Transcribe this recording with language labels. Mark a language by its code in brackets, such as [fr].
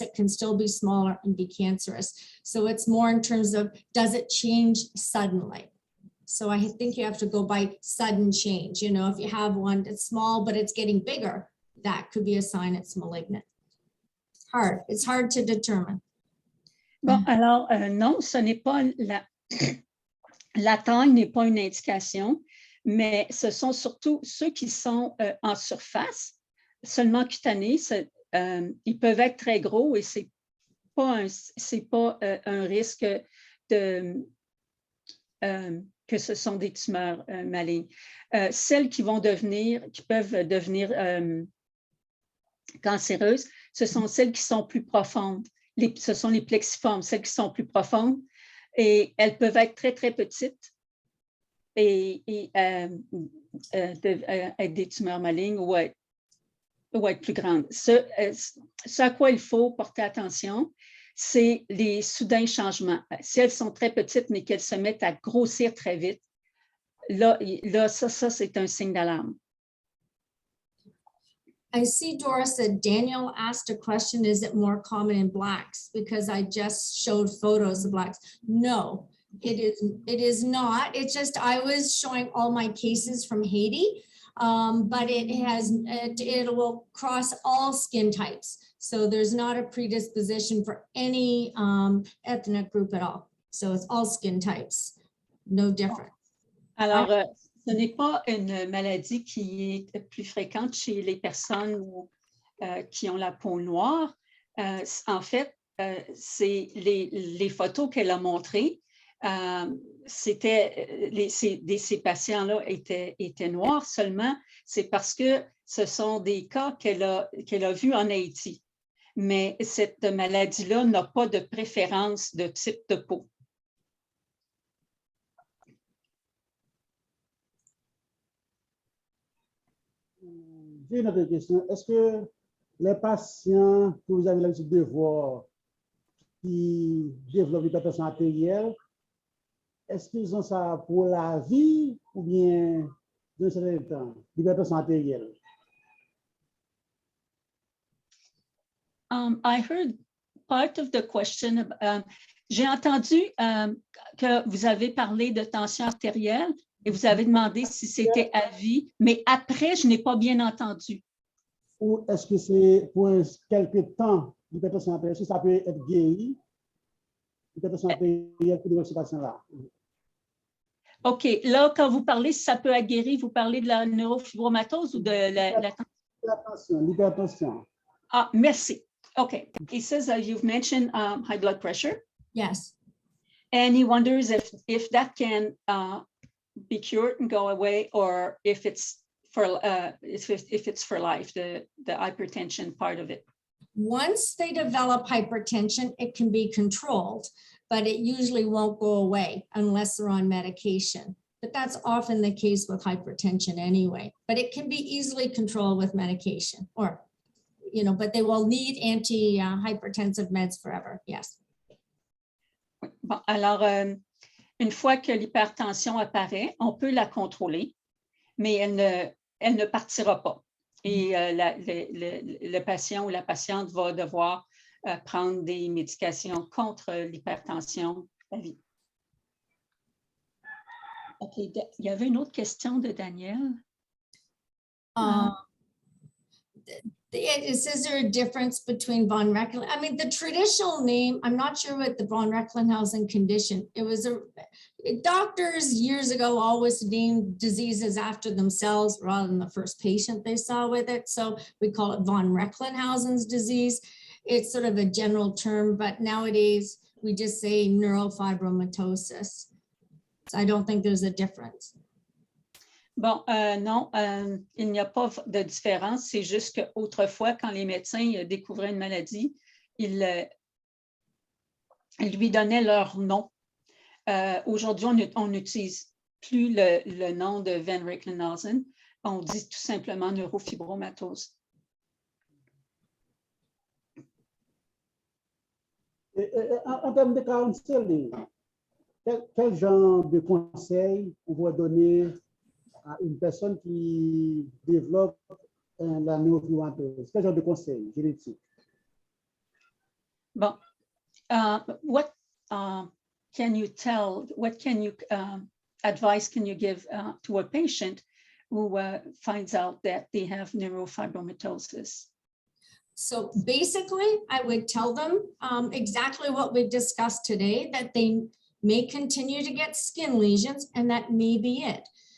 [en] It can still be smaller and be cancerous. So it's more in terms of, does it change suddenly? So I think you have to go by sudden change. You know, if you have one that's small, but it's getting bigger, that could be a sign it's malignant. It's hard to determine. [fr] Bon, alors, non, ce n'est pas la taille n'est pas une indication, mais ce sont surtout ceux qui sont en surface, seulement cutanés. Ils peuvent être très gros et c'est pas un risque que ce sont des tumeurs malignes. Celles qui peuvent devenir cancéreuses, ce sont celles qui sont plus profondes. Ce sont les plexiformes, celles qui sont plus profondes. Et elles peuvent être très, très petites et être des tumeurs malignes ou être plus grandes. Ce à quoi il faut porter attention, c'est les soudains changements. Si elles sont très petites, mais qu'elles se mettent à grossir très vite, là ça c'est un signe d'alarme. [en] I see Doris said Daniel asked a question, is it more common in blacks? Because I just showed photos of blacks. No, it is not. It's just I was showing all my cases from Haiti, but it will cross all skin types. So there's not a predisposition for any ethnic group at all. So it's all skin types, no different. [fr] Alors, ce n'est pas une maladie qui est plus fréquente chez les personnes qui ont la peau noire. En fait, c'est les photos qu'elle a montrées. Ces patients-là étaient noirs seulement. C'est parce que ce sont des cas qu'elle a vus en Haïti. Mais cette maladie-là n'a pas de préférence de type de peau. j'ai une autre question. Est-ce que les patients que vous avez l'habitude de voir qui développent l'hypertension artérielle, est-ce qu'ils ont ça pour la vie ou bien d'un certain temps, l'hypertension artérielle? [en] I heard part of the question. [fr] J'ai entendu que vous avez parlé de tension artérielle et vous avez demandé si c'était à vie, mais après, je n'ai pas bien entendu. Ou est-ce que c'est pour quelque temps, l'hypertension artérielle, est-ce que ça peut être guéri, l'hypertension artérielle pour ces patients-là? OK. Là, quand vous parlez si ça peut être guéri, vous parlez de la neurofibromatose ou de la... L'hypertension. Ah, merci. OK. [en] He says you've mentioned high blood pressure. Yes. And he wonders if that can be cured and go away, or if it's for life, the hypertension part of it. Once they develop hypertension, it can be controlled, but it usually won't go away unless they're on medication. But that's often the case with hypertension anyway, but it can be easily controlled with medication, or, you know, but they will need anti-hypertensive meds forever. Yes. [fr] Bon, alors, une fois que l'hypertension apparaît, on peut la contrôler, mais elle ne partira pas. Et le patient ou la patiente va devoir prendre des médications contre l'hypertension à vie. OK, il y avait une autre question de Daniel. [en] Is there a difference between von Reckling? I mean, the traditional name, I'm not sure what the von Recklinghausen condition. It was doctors years ago always named diseases after themselves rather than the first patient they saw with it. So we call it von Recklinghausen's disease. It's sort of a general term, but nowadays we just say neurofibromatosis. So I don't think there's a difference. [fr] Bon, non, il n'y a pas de différence. C'est juste qu'autrefois, quand les médecins découvraient une maladie, ils lui donnaient leur nom. Aujourd'hui, on n'utilise plus le nom de Van Recklinghausen. On dit tout simplement neurofibromatose. En termes de counseling, quel genre de conseils on va donner à une personne qui développe la neurofibromatose? Quel genre de conseils génétiques? [en] Bon, what can you tell, what can you, advice can you give to a patient who finds out that they have neurofibromatosis? So basically, I would tell them exactly what we discussed today, that they may continue to get skin lesions, and that may be it.